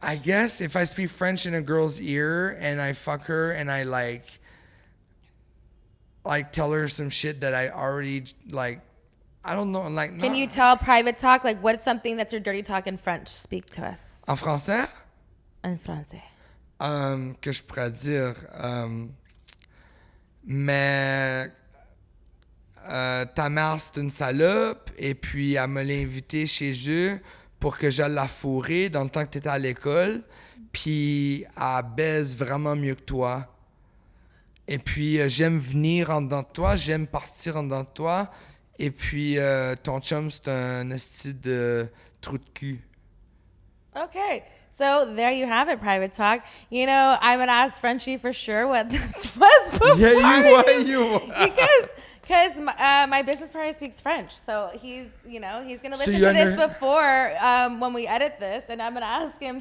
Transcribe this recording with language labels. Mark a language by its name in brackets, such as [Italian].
[English] I guess if I speak French in a girl's ear and I fuck her and I like tell her some shit that I already like, I don't know, like. Can you tell private talk, like what's something that's your dirty talk in French? Speak to us. [French] En français? En français. Que je pourrais dire, mais ta mère c'est une salope, et puis elle me l'a invité chez eux pour que j'aille la fourrer dans le temps que tu étais à l'école, puis elle baise vraiment mieux que toi. Et puis j'aime venir en dedans de toi, j'aime partir en dedans de toi, et puis ton chum c'est un esti de trou de cul. [English] Okay. So there you have it, private talk. You know, I'm gonna ask Frenchie for sure what this was before. Yeah, you. Because my business partner speaks French, so he's gonna listen you to this before when we edit this, and I'm gonna ask him.